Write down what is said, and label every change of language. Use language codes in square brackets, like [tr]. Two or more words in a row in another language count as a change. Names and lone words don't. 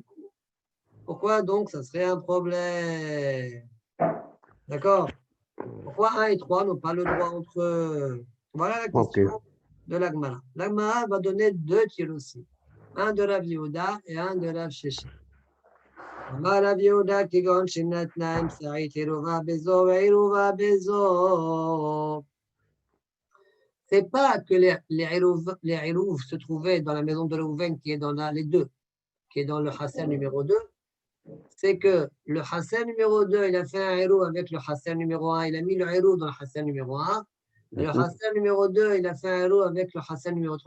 [fr] Pourquoi donc ça serait un problème? D'accord? Pourquoi 1 et 3 n'ont pas le droit entre eux? Voilà la question de l'Agmara. L'Agmara va donner 2 tirs aussi. Un de Rav Yehuda et un de Rav Sheshet. Rav Yehuda qui [he] gon shinat naim sa'it iruva bezo ve iruva bezo. [fr] C'est pas que les Hérouv se trouvaient dans la maison de Reuven qui est dans les deux, qui est dans le Hasser numéro 2. C'est que le Hasser numéro 2, il a fait un Hérou avec le Hasser numéro 1. Il a mis le Hérou dans le Hasser numéro 1. Et le Hasser numéro 2, il a fait un Hérou avec le Hasser numéro 3.